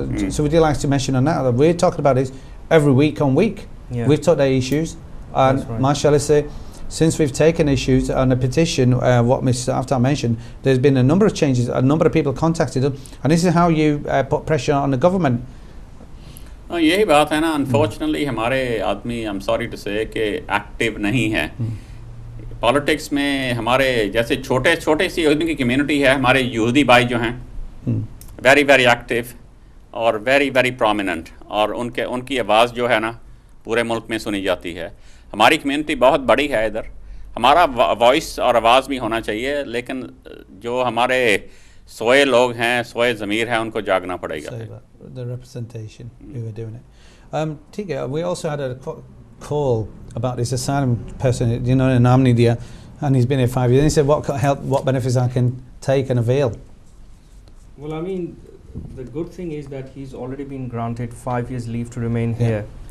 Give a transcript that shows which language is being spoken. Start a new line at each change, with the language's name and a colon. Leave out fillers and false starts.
English: So would you like to mention on that? We're talking about this every week on week. We've talked about issues. And That's right. mashallah say, since we've taken issues on a petition, what Mr. Aftar mentioned, there's been a number of changes, a number of people contacted them, and this is how you put pressure on the government.
Urdu: یہی بات ہے نا, unfortunately ہمارے آدمی
English: I'm sorry to say
Urdu: کہ active نہیں ہے politics میں. ہمارے جیسے چھوٹے سی ان کی کمیونٹی ہے, ہمارے یہودی بھائی جو ہیں ویری ویری ایکٹیو اور ویری ویری پرومیننٹ, اور ان کی آواز جو ہے نا پورے ملک میں سنی جاتی ہے. ہماری کمیونٹی بہت بڑی ہے ادھر, ہمارا وائس اور آواز بھی ہونا چاہیے, لیکن جو ہمارے سوئے لوگ ہیں, سوئے ضمیر ہیں, ان کو جاگنا پڑے گا.
English: The representation, we were doing it.
Urdu: ٹھیک ہے,
English: we also had a call about this asylum person, you know, in Amnidia, and he's been here 5 years. And he said, what benefits I can take and avail? Well, I mean, the good thing is that he's already been granted 5 years leave to remain here.